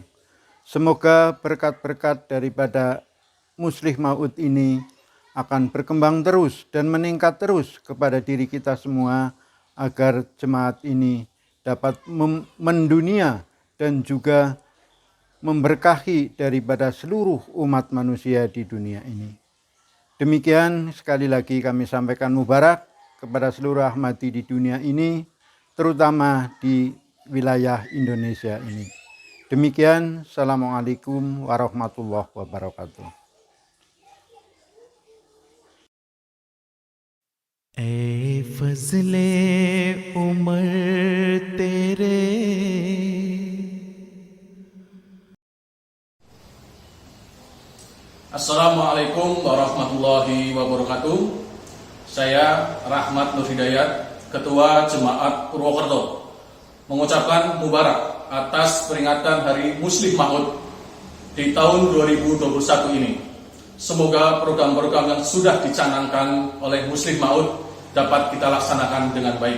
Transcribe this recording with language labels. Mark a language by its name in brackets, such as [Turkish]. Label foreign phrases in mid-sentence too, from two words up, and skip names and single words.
[Indonesian] Semoga berkat-berkat daripada Muslim Maud ini akan berkembang terus dan meningkat terus kepada diri kita semua agar jemaat ini dapat mendunia dan juga memberkahi daripada seluruh umat manusia di dunia ini. Demikian sekali lagi kami sampaikan mubarak kepada seluruh Ahmadi di dunia ini, terutama di wilayah Indonesia ini. Demikian, [Arabic] السلام عليكم ورحمة الله وبركاته. [Urdu] اے فضل عمر تیرے [Arabic] السلام عليكم ورحمة الله وبركاته. [Indonesian] Saya Rahmat Nur Hidayat, Ketua Jemaat Purwokerto, mengucapkan mubarak atas peringatan Hari Muslim Maud di tahun 2021 ini. Semoga program-program yang sudah dicanangkan oleh Muslim Maud dapat kita laksanakan dengan baik.